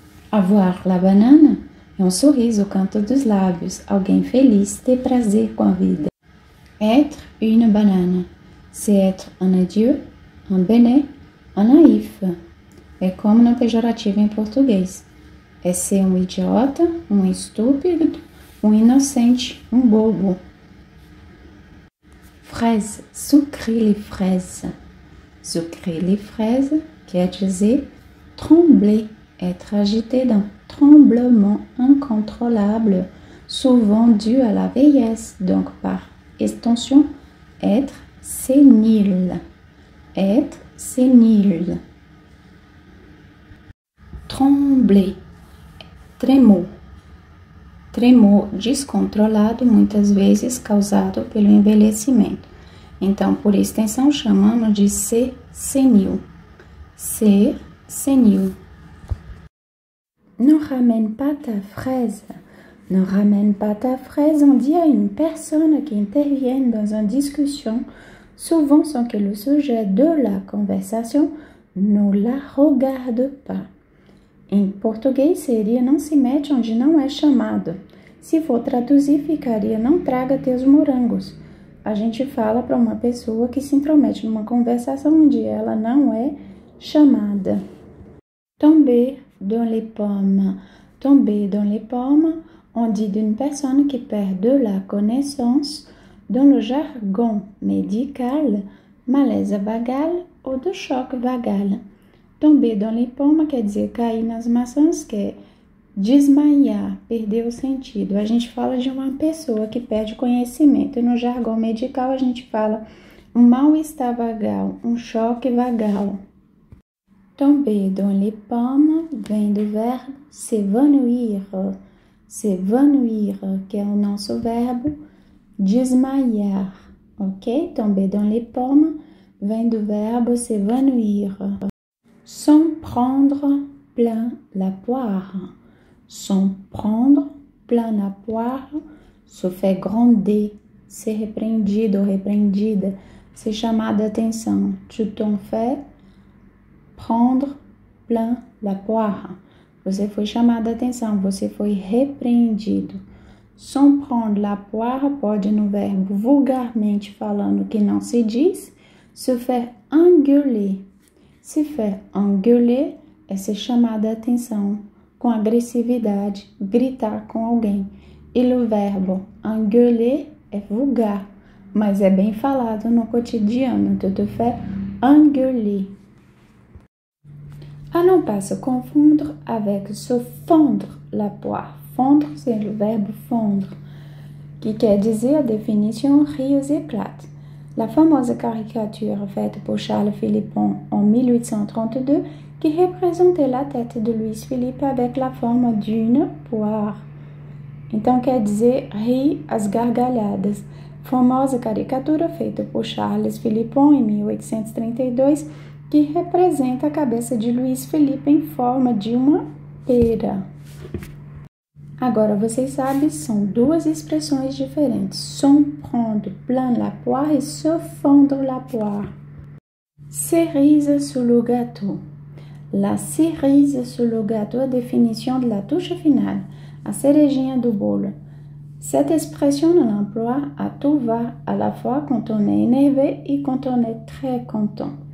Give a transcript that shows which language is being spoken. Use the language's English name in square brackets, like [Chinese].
[French] Avoir la banane [Portuguese] é um sorriso ao canto dos lábios, alguém feliz, ter prazer com a vida. [French] Être une banane, c'est être un idiot, un béné, un naïf. [Portuguese] É como no pejorativo em português. É ser um idiota, um estúpido, um inocente, um bobo. [French] Fraise, sucrer les fraises. Sucrer les fraises [Portuguese] quer dizer [French] trembler, être agité d'un tremblement incontrôlable, souvent dû à la vieillesse, donc par extension, être sénile. Être sénile. Trembler, tremor. [Portuguese] Tremor descontrolado, muitas vezes causado pelo envelhecimento. Então, por extensão, chamamos de ser senil. Ser senil. [French] Ne ramène pas ta fraise. Ne ramène pas ta fraise, on dit à une personne qui intervient dans une discussion, souvent sans que le sujet de la conversation ne la regarde pas. [Portuguese] Em português seria não se mete onde não é chamado. Se for traduzir, ficaria não traga teus morangos. A gente fala para uma pessoa que se intromete numa conversação onde ela não é chamada. [French] Tomber dans les pommes. Tomber dans les pommes, on dit d'une personne qui perd de la connaissance dans le jargon médical, malaise vagal ou de choc vagal. Tomber dans les pommes [Portuguese] quer dizer cair nas maçãs, que é desmaiar, perder o sentido. A gente fala de uma pessoa que perde conhecimento. E no jargão medical a gente fala um mal-estar vagal, um choque vagal. [French] Tomber dans les pommes [Portuguese] vem do verbo s'évanouir. [French] S'évanouir, [Portuguese] que é o nosso verbo desmaiar, ok? [French] Tomber dans les pommes [Portuguese] vem do verbo s'évanouir. [French] S'en prendre plein la poire. S'en prendre plein la poire, se faire gronder, [Portuguese] ser repreendido ou repreendida, ser chamada a atenção. [French] Tu t'en fais prendre plein la poire. [Portuguese] Você foi chamada a atenção, você foi repreendido. [French] S'en prendre la poire [Portuguese] pode no verbo vulgarmente falando que não se diz, [French] se faire engueuler. Se faire engueuler [Portuguese] é ser chamada a atenção com agressividade, gritar com alguém. E o verbo engueuler é vulgar, mas é bem falado no cotidiano. [French] Tu te fais engueuler. À ne pas se confondre avec se fondre la poire. Fondre, c'est le verbe fondre, [Portuguese] que quer dizer a definição [French] rir aux éclats. La fameuse caricature faite por Charles Philippon en 1832 qui représentait la tête de Louis Philippe avec la forme d'une poire. [Portuguese] Então quer dizer rir às gargalhadas. Famosa caricatura feita por Charles Philippon em 1832 que representa a cabeça de Louis Philippe em forma de uma pera. Agora, vocês sabem, são duas expressões diferentes. [French] S'en prendre plein la poire e se fondre la poire. Cerise sur le gâteau. La cerise sur le gâteau, a definition de la touche finale, [Portuguese] a cerejinha do bolo. [French] Cette expression on l'emploie à tout va, à la fois quand on est énervé e quand on est très content.